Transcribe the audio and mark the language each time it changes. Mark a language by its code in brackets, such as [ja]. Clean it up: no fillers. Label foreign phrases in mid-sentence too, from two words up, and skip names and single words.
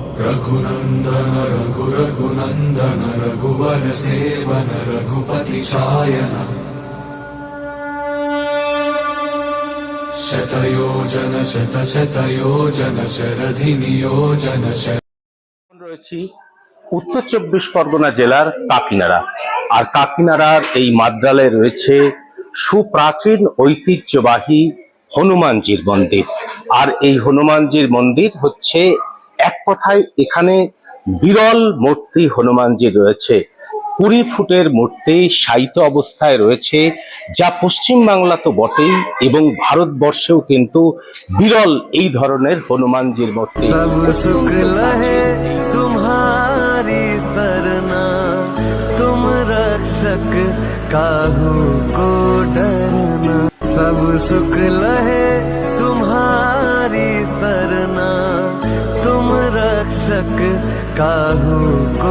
[sa] रघुनंदन रघुनंदन रघुवर सेवन रघुपति चायन शतयोजन शतशतयोजन शरधि नियोजन [bn] রয়েছি উত্তর 24 পরগনা জেলার কাকিনাড়া। আর কাকিনাড়ার এই মাদ্রালে রয়েছে সুপ্রাচীন ঐতিহ্যবাহী হনুমানজির মন্দির। আর এই হনুমানজির মন্দির হচ্ছে এক কথায় এখানে বিরল মূর্তি হনুমানজির রয়েছে। 20 ফুটের মূর্তি শায়িত অবস্থায় রয়েছে, যা পশ্চিমবাংলা তো বটেই এবং ভারতবর্ষেও কিন্তু বিরল এই ধরনের হনুমানজির মূর্তি। [awa] तुम्हारी सरना तुम रक्षक काहू को डरना, सब सुख लहे तुम्हारी सरना तुम रक्षक काहू को